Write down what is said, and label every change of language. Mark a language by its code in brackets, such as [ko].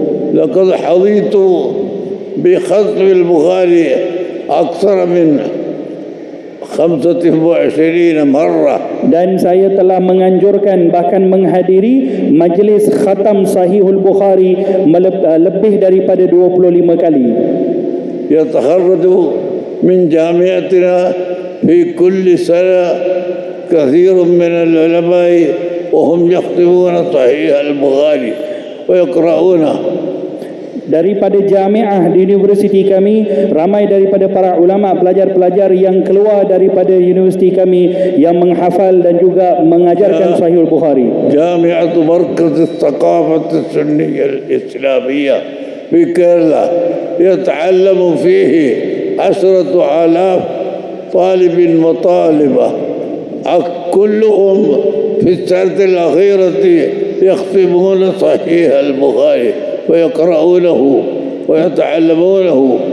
[ar] لقد حظيت بختم البخاري أكثر من 25 مرة. [ms] Dan saya telah menganjurkan bahkan menghadiri majlis khatam Sahihul Bukhari lebih daripada 25 kali. [ar] يتخرج من جامعتنا في كل سنة كثير من العلماء وهم يختمون صحيح البخاري ويقرؤونه. [ms] Daripada jamiah di universiti kami, ramai daripada para ulama, pelajar-pelajar yang keluar daripada universiti kami yang menghafal dan juga mengajarkan Sahihul Bukhari. [ar] جامعة مركز الثقافة السنية الإسلامية في كيرلا يتعلم فيه 10,000 طالب وطالبة كلهم في السنة الأخيرة يختمون صحيح البخاري ويقرؤونه ويتعلمونه.